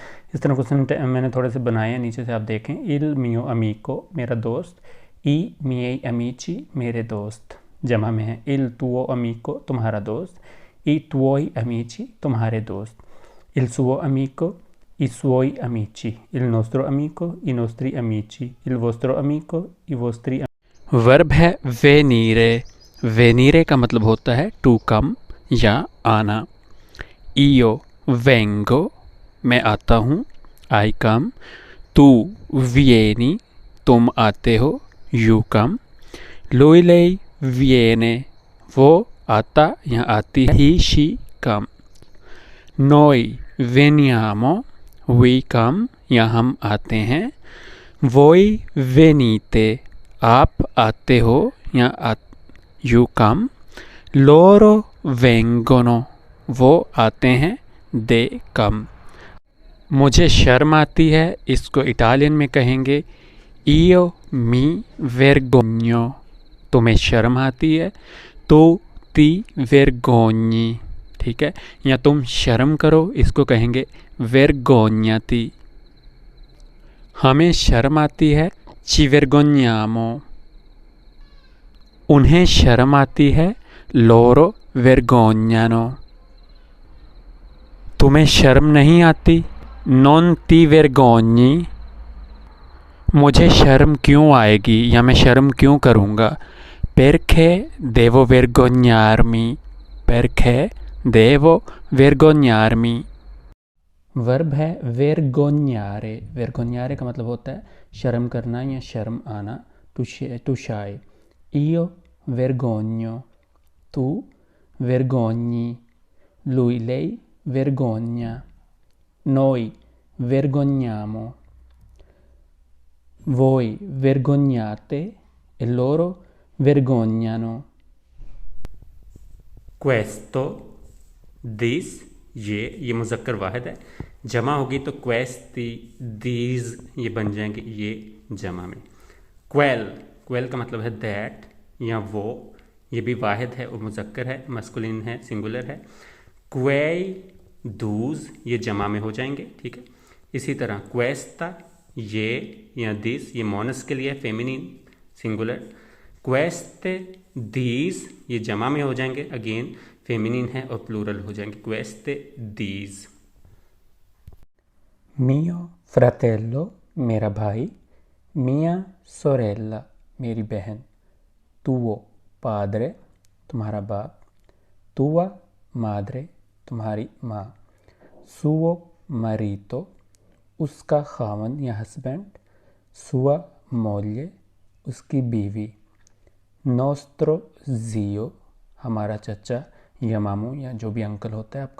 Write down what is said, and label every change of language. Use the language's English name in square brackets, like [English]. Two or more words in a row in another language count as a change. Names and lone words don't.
[Hindi] इस तरह क्वेश्चन मैंने थोड़े से बनाए हैं, नीचे से आप देखें। [Italian] il mio amico [Hindi] मेरा दोस्त, [Italian] i miei amici [Hindi] मेरे दोस्त, जमा में है। [Italian] il tuo amico [Hindi] तुम्हारा दोस्त, [Italian] i tuoi amici [Hindi] तुम्हारे दोस्त, [Italian] il suo amico, i suoi amici, il nostro amico, i nostri amici, il vostro amico, i vostri. [Hindi] वर्ब है वेनीरे। वेनीरे का मतलब होता है [English] to come [Hindi] या आना। [Italian] io vengo, [Hindi] मैं आता हूँ, [English] I come, [Italian] tu vieni, [Hindi] तुम आते हो, [English] you come, [Italian] lui lei viene, [Hindi] वो आता या आती है, [English] he she come, [Italian] noi veniamo, [English] we come [Hindi] या हम आते हैं, [Italian] voi venite, [Hindi] आप आते हो या [English] you come, [Italian] loro vengono, [Hindi] वो आते हैं, [English] they come. [Hindi] मुझे शर्म आती है, इसको इटालियन में कहेंगे [Italian] io mi vergogno, [Hindi] तुम्हें शर्म आती है, तो [Italian] ti vergogni, [Hindi] ठीक है। या तुम शर्म करो, इसको कहेंगे vergognati। हमें शर्म आती है, [Italian] ci vergogniamo। [Hindi] उन्हें शर्म आती है, [Italian] loro vergognano। [Hindi] तुम्हें शर्म नहीं आती, [Italian] non ti vergogni। [Hindi] मुझे शर्म क्यों आएगी या मैं शर्म क्यों करूँगा, [Italian] perché devo vergognarmi, perché devo vergognarmi। [Hindi] वर्ब है vergognare। vergognare का मतलब होता है शर्म करना या शर्म आना, [English] to shy. [Italian] io vergogno, tu vergogni, lui lei vergogna, noi vergogniamo, voi vergognate e loro vergognano। questo, [English] this, [Hindi] ये मुज़क्कर वाहिद है, जमा होगी तो questi, these ये बन जाएंगे ये जमा में। quell, quell का मतलब है दैट या वो, ये भी वाहिद है और मुज़क्कर है, मस्कुलिन है, सिंगुलर है। quei, those ये जमा में हो जाएंगे, ठीक है। इसी तरह questa, ये या दिस, ये मोनस के लिए [English] feminine singular. [Hindi] queste, these ये जमा में हो जाएंगे, अगेन फेमिनिन है और प्लूरल हो जाएंगे, [Italian] queste, these। mio fratello [Hindi] मेरा भाई, [Italian] mia sorella [Hindi] मेरी बहन, [Italian] tuo padre [Hindi] तुम्हारा बाप, [Italian] tua madre [Hindi] तुम्हारी माँ। [Italian] suo marito, [Hindi] उसका खावन या हस्बैंड। [Italian] sua moglie, [Hindi] उसकी बीवी। [Italian] nostro zio, [Hindi] हमारा चचा या मामू या जो भी अंकल होता है आपका।